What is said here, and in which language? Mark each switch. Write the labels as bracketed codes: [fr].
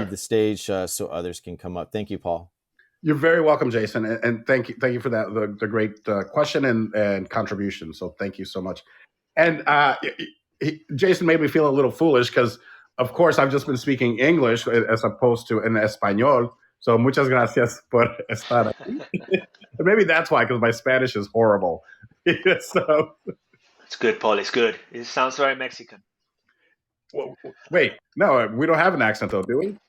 [en] leave the stage so others can come up. Thank you, Paul. You're very welcome, Jason, and thank you for that the great question and contribution. So thank you so much. And Jason made me feel a little foolish because, of course, I've just been speaking English as opposed to [es] en español. [en] So [es] muchas gracias por estar aquí. [en] Maybe that's why, because my Spanish is horrible. So it's good, Paul. It's good. It sounds very Mexican. well, wait, no, we don't have an accent though, do we?